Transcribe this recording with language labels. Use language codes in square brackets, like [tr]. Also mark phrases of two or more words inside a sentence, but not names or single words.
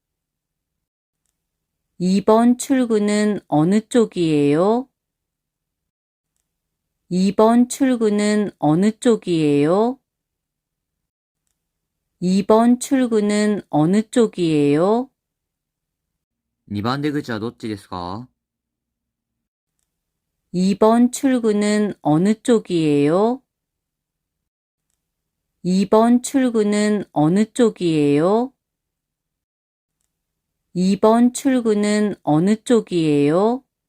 [ko] 이번 출구는 어느 쪽이에요? 이번 출구는 어느 쪽이에요? 이번 출구는 어느 쪽이에요? [ja] 2 番出口はどっちですか？ [ko] 2번 출구는 어느 쪽이에요? 2번 출구는 어느 쪽이에요? 2번 출구는 어느 쪽이에요?